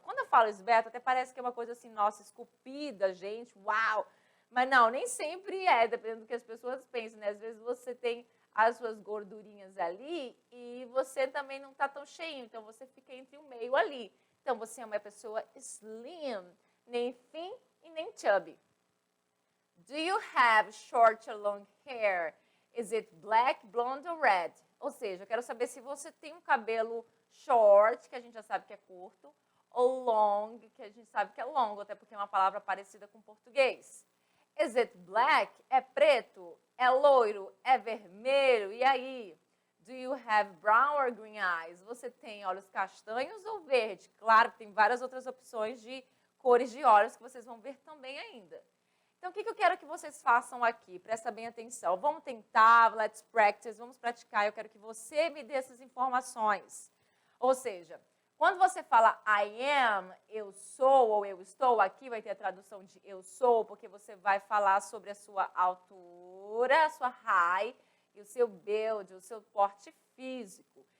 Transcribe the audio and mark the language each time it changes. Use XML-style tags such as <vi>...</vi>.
<pt>Quando eu falo esbelto, até parece que é uma coisa assim, nossa, esculpida, gente, uau. Mas não, nem sempre é, dependendo do que as pessoas pensam, né? Às vezes você tem as suas gordurinhas ali e você também não está tão cheinho, então você fica entre o meio ali. Então, você é uma pessoa slim, nem thin e nem chubby.</pt> <en>Do you have short or long hair? Is it black, blonde or red?</en> <pt>Ou seja, eu quero saber se você tem um cabelo short, que a gente já sabe que é curto, ou long, que a gente sabe que é longo, até porque é uma palavra parecida com português.</pt> <en>Is it black?</en> <pt>É preto? É loiro? É vermelho? E aí?</pt> <en>Do you have brown or green eyes?</en> <pt>Você tem olhos castanhos ou verde? Claro que tem várias outras opções de cores de olhos que vocês vão ver também ainda. Então, o que eu quero que vocês façam aqui? Presta bem atenção. Vamos tentar,</pt> <en>let's practice,</en> <pt>vamos praticar. Eu quero que você me dê essas informações. Ou seja, quando você fala</pt> <en>I am,</en> <pt>eu sou ou eu estou, aqui vai ter a tradução de eu sou, porque você vai falar sobre a sua altura, a sua height, e o seu build, o seu porte físico.</pt>